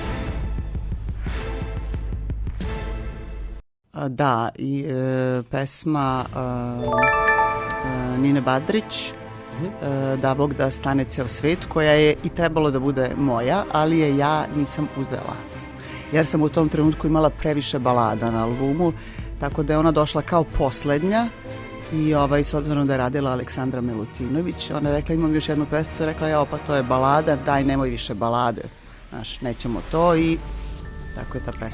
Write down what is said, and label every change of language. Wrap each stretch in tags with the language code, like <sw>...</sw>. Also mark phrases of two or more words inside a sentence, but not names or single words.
<sr>Да, и песма Нине Бадрич, Да Бог да стане цел свет, која е и требало да буде моја, али ја ја нисам узела. Jer sam u tom trenutku imala previše balada na albumu, tako da je ona došla kao poslednja i s obzirom da je radila Aleksandra Milutinović, ona je rekla imam još jednu pesmu, sam rekla ja pa to je balada, daj nemoj više balade, znaš, nećemo to i tako je ta pesma.</sr>